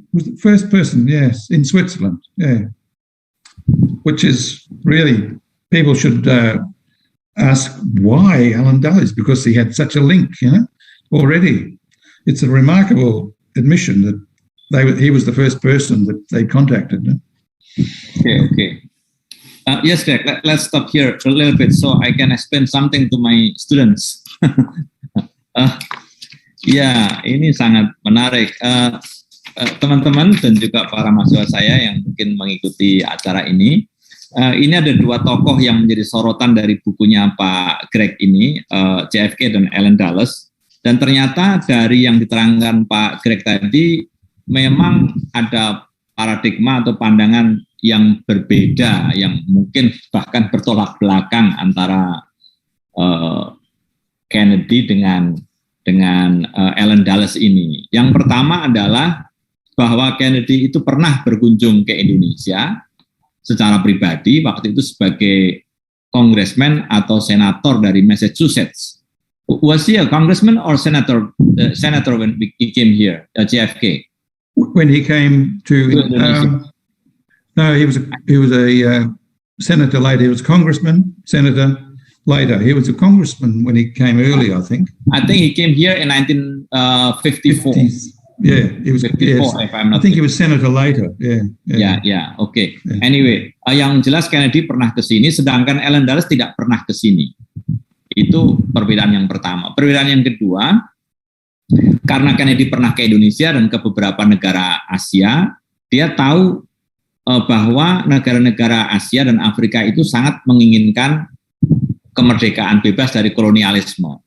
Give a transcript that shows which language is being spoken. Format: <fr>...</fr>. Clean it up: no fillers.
<en>Was the first person, yes, in Switzerland, yeah. Which is really, people should ask why Alan Dulles, because he had such a link, already. It's a remarkable admission that he was the first person that they contacted. Okay. Yes, Greg, let's stop here a little bit so I can explain something to my students.</en> <id>Ya, ini sangat menarik. Teman-teman dan juga para mahasiswa saya yang mungkin mengikuti acara ini ada dua tokoh yang menjadi sorotan dari bukunya Pak Greg ini, JFK dan Alan Dulles. Dan ternyata dari yang diterangkan Pak Greg tadi, memang ada paradigma atau pandangan yang berbeda, yang mungkin bahkan bertolak belakang antara Kennedy dengan Alan Dulles ini. Yang pertama adalah bahwa Kennedy itu pernah berkunjung ke Indonesia secara pribadi, waktu itu sebagai congressman atau senator dari Massachusetts.</id> <en>Was he a congressman or senator? Senator when he came here, JFK. When he came to no, he was a senator later. He was a congressman, senator later. He was a congressman when he came early, I think. I think he came here in 1954. 50s. Yeah, he was. 54, yes. If I'm not. I think he was senator later. Yeah. Okay. Yeah.</en> <id>Anyway, yang jelas Kennedy pernah ke sini, sedangkan Alan Dulles tidak pernah ke sini. Itu perbedaan yang pertama. Perbedaan yang kedua, karena Kennedy pernah ke Indonesia dan ke beberapa negara Asia, dia tahu bahwa negara-negara Asia dan Afrika itu sangat menginginkan kemerdekaan bebas dari kolonialisme.</id>